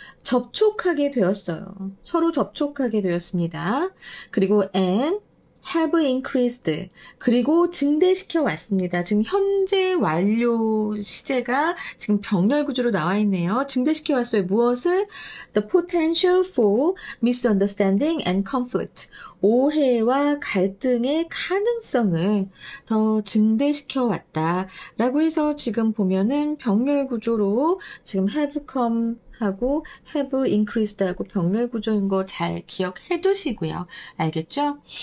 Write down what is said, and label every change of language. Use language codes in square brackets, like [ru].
[ko] 접촉하게 되었어요. 서로 접촉하게 되었습니다. 그리고 [en] and have increased. [ko] 그리고 증대시켜 왔습니다. 지금 현재 완료 시제가 지금 병렬 구조로 나와 있네요. 증대시켜 왔어요. 무엇을? [en] The potential for misunderstanding and conflict. [ko] 오해와 갈등의 가능성을 더 증대시켜 왔다라고 해서 지금 보면은 병렬 구조로 지금 have come 하고 have increased 하고 병렬 구조인 거 잘 기억해 두시고요. 알겠죠?